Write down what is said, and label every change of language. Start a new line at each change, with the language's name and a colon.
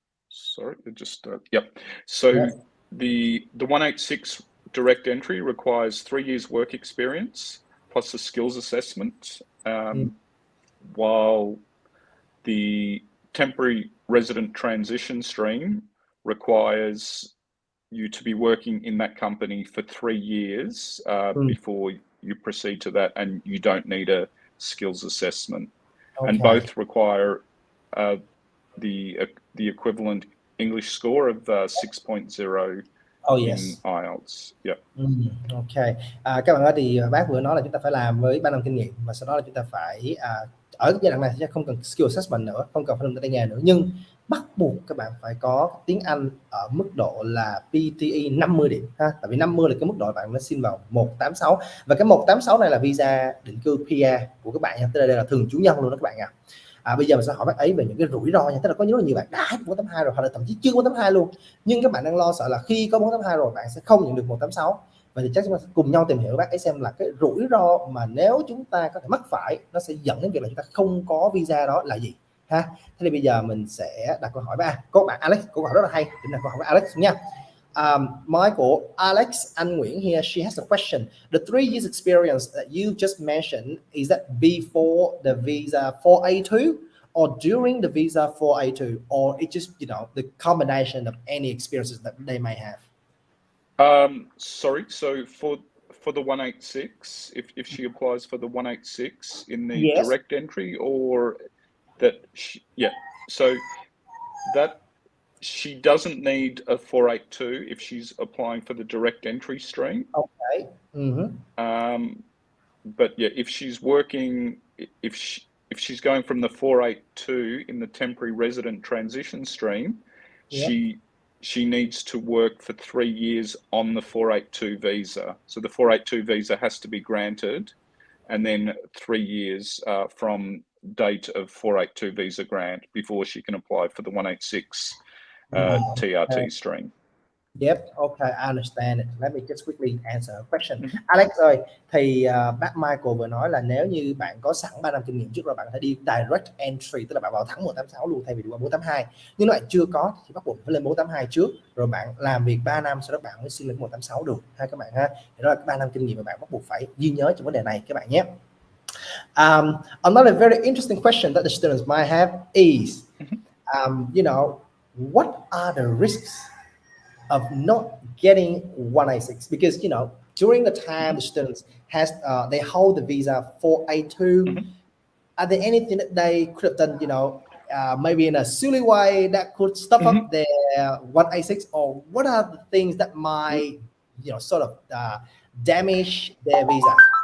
English: sorry, it just So the 186 direct entry requires 3 years work experience plus a skills assessment, while the temporary resident transition stream requires you to be working in that company for 3 years before you proceed to that, and you don't need a skills assessment. And both require the equivalent English score of 6.0 in IELTS. Ok.
Vietnamese: Các bạn ơi, thì bác vừa nói là chúng ta phải làm với 3 năm kinh nghiệm, và sau đó là chúng ta phải ở giai đoạn này sẽ không cần skill assessment nữa, không cần phải làm tay nghề nữa, nhưng bắt buộc các bạn phải có tiếng Anh ở mức độ là PTE 50 điểm ha. Tại vì 50 là cái mức độ bạn nó xin vào 186, và cái 186 này là visa định cư PR của các bạn nha, tức là đây là thường trú nhân luôn đó các bạn ạ. Bây giờ mình sẽ hỏi bác ấy về những cái rủi ro nha. Tức là có rất là nhiều bạn đã 482 rồi, hoặc là thậm chí chưa 482 luôn, nhưng các bạn đang lo sợ là khi có 482 rồi bạn sẽ không nhận được 186. Vậy thì chắc chúng ta sẽ cùng nhau tìm hiểu bác ấy xem là cái rủi ro mà nếu chúng ta có thể mắc phải nó sẽ dẫn đến việc là chúng ta không có visa đó là gì ha. Thế thì bây giờ mình sẽ đặt câu hỏi ba. Có bạn Alex, câu hỏi rất là hay, chúng ta câu hỏi với Alex nha. Nói của
English: Alex Anh Nguyễn here, she has a question. The 3 years experience that you just mentioned, is that before the visa 482 or during the visa 482, or it's just, you know, the combination of any experiences that they may have? Sorry, so for the 186, if she applies for the 186 in the direct entry, or that so that she doesn't need a 482 if she's applying for the direct entry stream. Okay. But if she's working, if she's going from the 482 in the temporary resident transition stream, she needs to work for 3 years on the 482 visa. So the 482 visa has to be granted, and then 3 years from date of 482 visa grant before she can apply for the 186 TRT stream. Yep, okay, I understand it. Let me just quickly answer a question.
Vietnamese: Alex ơi, thì bác Michael vừa nói là nếu như bạn có sẵn 3 năm kinh nghiệm trước rồi, bạn có thể đi direct entry, tức là bạn vào thẳng 186 luôn thay vì đi qua 482. Nhưng nếu bạn chưa có thì bắt buộc phải lên 482 trước, rồi bạn làm việc 3 năm sau đó bạn mới xin lên 186 được ha các bạn ha. Thì đó là 3 năm kinh nghiệm mà bạn bắt buộc phải ghi nhớ trong vấn đề này các bạn nhé.
English: Another very interesting question that the students might have is, you know, what are the risks of not getting 186? Because, you know, during the time the students has they hold the visa 482, are there anything that they could have done, you know, maybe in a silly way that could stuff up their 186, or what are the things that might, you know, sort of damage their visa?